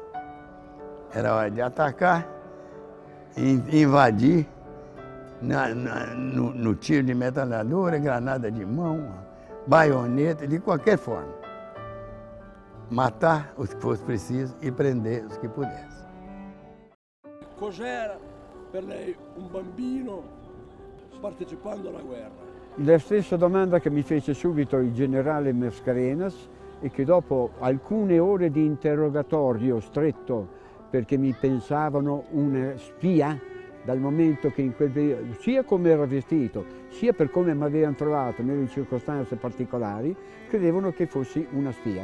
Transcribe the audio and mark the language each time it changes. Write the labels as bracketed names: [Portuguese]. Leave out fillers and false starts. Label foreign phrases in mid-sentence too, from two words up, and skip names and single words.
[Portuguese] Era hora de atacar, invadir, no tiro de metralhadora, granada de mão, baioneta, de qualquer forma. Matar os que fosse preciso e prender os que pudesse. [Italian] Cos'era per lei un bambino partecipando alla guerra? La stessa domanda che mi fece subito il generale Mascarenas e che dopo alcune ore di interrogatorio stretto, perché mi pensavano una spia, dal momento che in quel periodo, sia come era vestito, sia per come mi avevano trovato nelle circostanze particolari, credevano che fossi una spia.